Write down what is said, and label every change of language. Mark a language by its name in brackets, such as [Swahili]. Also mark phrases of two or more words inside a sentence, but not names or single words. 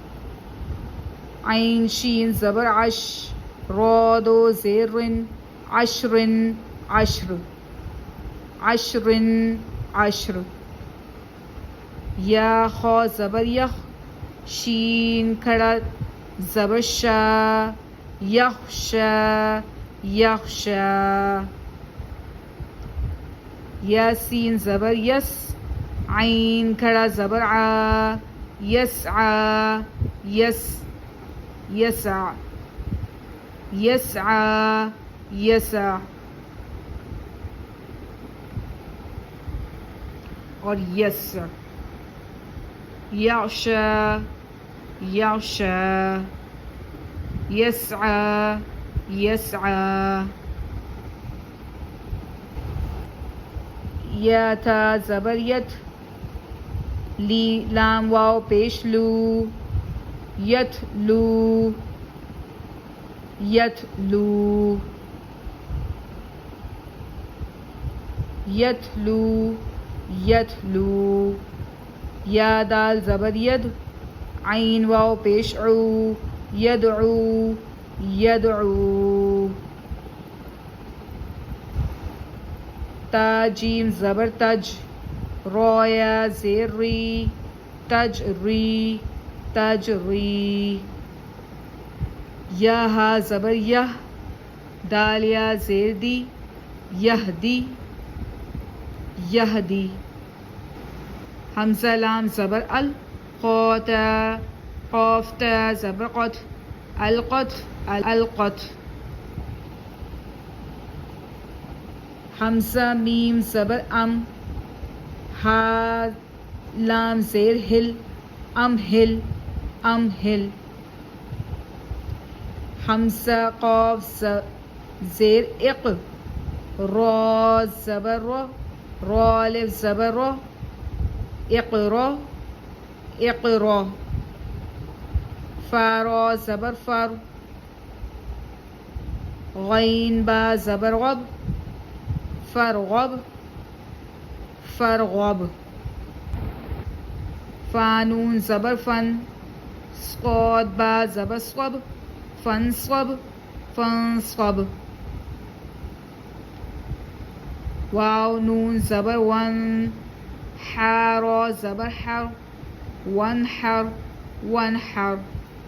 [Urdu] عین شین زبر عش، را دو زیر رن، [Arabic] عشرن عشر عشرن عشر. [Urdu] یا خا زبر یخ، شین کھڑا زبر شا، [Arabic] یخشا یخشا. [Urdu] یا سین زبر یس، عین کھڑا زبر عا، [Arabic] یسعا یس یسع یسعا یسع. [Urdu] اور یس. [Arabic] یعشا یعشا، یسعا یسعا. [Urdu] یا تا زبر یت، لی لام واو پیش لو، [Arabic] یت لو یت لو یت لو یت لو. [Urdu] یا دال زبر ید، عین واو پیش عو، [Arabic] یدعو یدعو. [Urdu] تا جیم زبر تج، را یا زیر ری، [Arabic] تج ری تج ری. [Urdu] یا ہا زبر یہ، دال یا زیر دی، [Arabic] یہدی یہدی. [Urdu] حمزہ لام زبر ال، قوتا قاف تا زبر قط، [Arabic] القط القط. [Urdu] حمزہ میم زبر ام، ہا لام زیر ہل، [Arabic] ام ہل ام ہل. [Urdu] حمزہ قاف زیر اق، را زبر رو، را الف زبر رو، [Arabic] اقرا اقرا. [Urdu] فا را زبر فر، غین با زبر غب، [Arabic] فرغب فرغب. [Urdu] فانون زبر فن، صاد با زبر صب، [Arabic] فنصب فنصب. [Urdu] واو نون زبر ون، حا را زبر حر، [Arabic] وانحر وانحر.